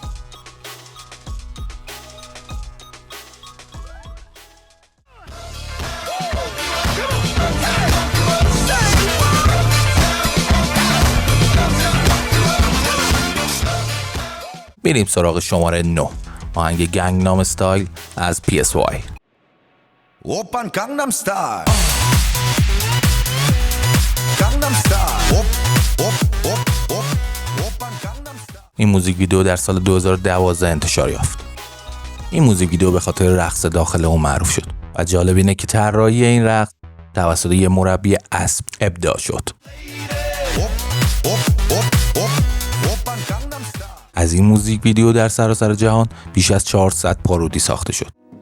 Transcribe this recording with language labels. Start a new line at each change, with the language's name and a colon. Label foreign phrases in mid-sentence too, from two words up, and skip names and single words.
Persian: بریم سراغ شماره 9 آهنگ گنگنام استایل از PSY.
Korean: 오빤 강남 스타일 강남 스타일 오빤 강남 스타일.
Persian: این موزیک ویدیو در سال 2012 انتشار یافت. این موزیک ویدیو به خاطر رقص داخل اون معروف شد و جالب اینه که طراحی این رقص توسط یه مربی اسب ابداع شد. از این موزیک ویدیو در سراسر جهان بیش از 400 پارودی ساخته شد.